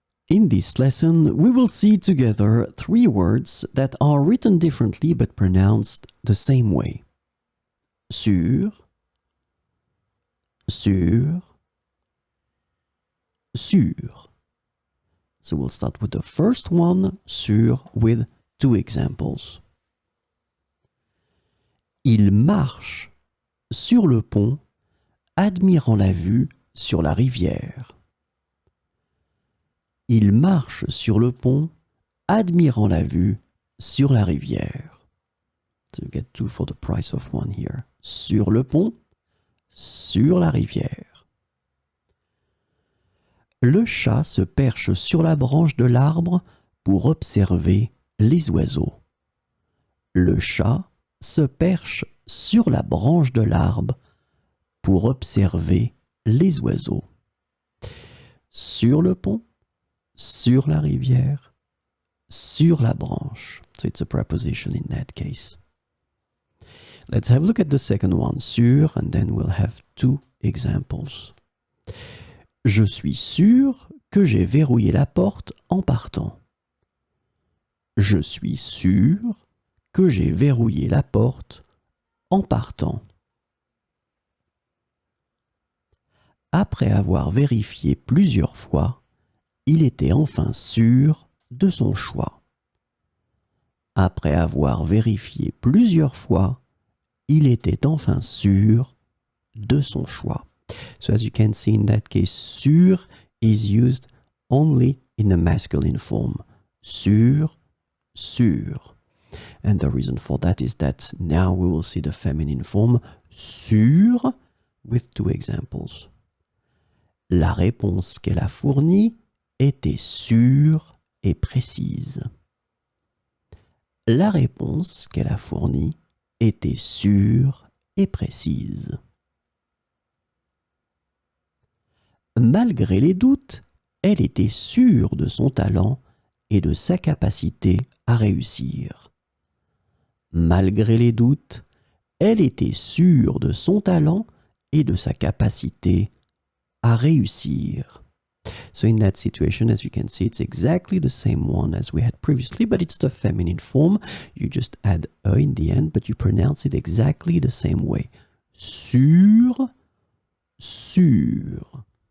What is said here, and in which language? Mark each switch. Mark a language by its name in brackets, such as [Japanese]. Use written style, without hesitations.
[English] In this lesson, we will see together three words that are written differently but pronounced the same way. [French] Sur, sur, sur. [English] So we'll start with the first one, sur, with two examples. [French] Il marche sur le pont, admirant la vue sur la rivière. Il marche sur le pont, admirant la vue sur la rivière. [English] So you get two for the price of one here. [French] Sur le pont, sur la rivière. Le chat se perche sur la branche de l'arbre pour observer les oiseaux. Le chat se perche sur la branche de l'arbre pour observer les oiseaux. Sur le pont, sur la rivière, sur la branche. [English] So it's a preposition in that case. Let's have a look at the second one, sur, and then we'll have two examples. [French] Je suis sûr que j'ai verrouillé la porte en partant. Je suis sûr que j'ai verrouillé la porte en partant. Après avoir vérifié plusieurs fois, il était enfin sûr de son choix. Après avoir vérifié plusieurs fois, il était enfin sûr de son choix. [English] So as you can see in that case, sûr is used only in the masculine form. Sûr, sûr. And the reason for that is that now we will see the feminine form, sûr, with two examples. [French] La réponse qu'elle a fournie était sûre et précise. La réponse qu'elle a fournie était sûre et précise. Malgré les doutes, elle était sûre de son talent et de sa capacité à réussir. Malgré les doutes, elle était sûre de son talent et de sa capacité à réussir. [English] So in that situation, as you can see, it's exactly the same one as we had previously, but it's the feminine form. You just add E in the end, but you pronounce it exactly the same way. Sûr, sûr.